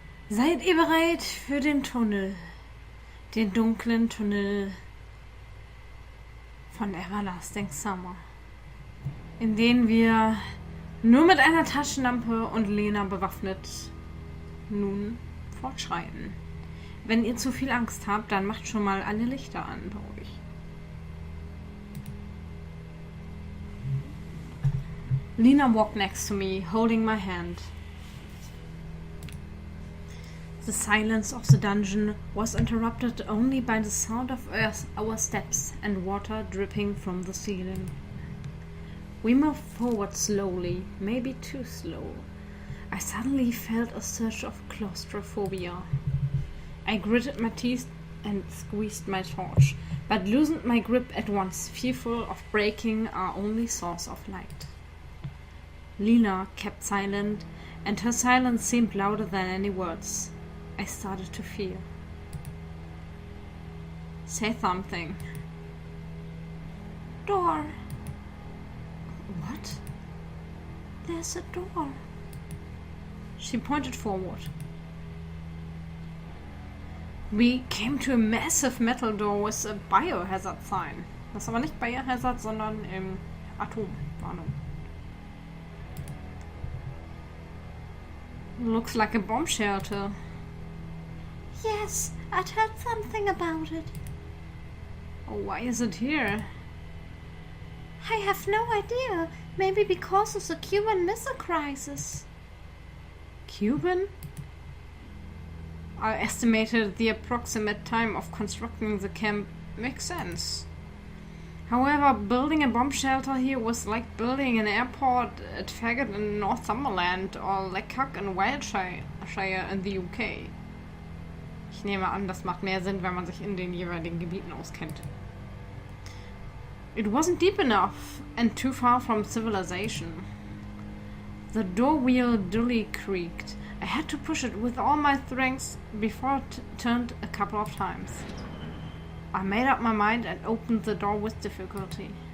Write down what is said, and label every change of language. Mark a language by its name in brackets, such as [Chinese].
[German] Seid ihr bereit für den Tunnel? Den dunklen Tunnel von Everlasting Summer, in den wir nur mit einer Taschenlampe und Lena bewaffnet nun fortschreiten. Wenn ihr zu viel Angst habt, dann macht schon mal alle Lichter an bei euch. [English] Lena walked next to me, holding my hand. The silence of the dungeon was interrupted only by the sound of our steps and water dripping from the ceiling. We moved forward slowly, maybe too slow. I suddenly felt a surge of claustrophobia. I gritted my teeth and squeezed my torch, but loosened my grip at once, fearful of breaking our only source of light. Lena kept silent, and her silence seemed louder than any words. I started to fear. Say something. Door. What? There's a door. She pointed forward. We came to a massive metal door with a biohazard sign. [German] Das ist aber nicht Biohazard, sondern Atomwarnung. [English] Looks like a bomb shelter. Yes, I'd heard something about it. Oh, why is it here? I have no idea. Maybe because of the Cuban Missile Crisis. Cuban? I estimated the approximate time of constructing the camp makes sense. However, building a bomb shelter here was like building an airport at Faggot in Northumberland or Leckhack in Wiltshire in the UK. [German] Ich nehme an, das macht mehr Sinn, wenn man sich in den jeweiligen Gebieten auskennt. [English] It wasn't deep enough and too far from civilization. The door wheel dully creaked. I had to push it with all my strength before it turned a couple of times. I made up my mind and opened the door with difficulty.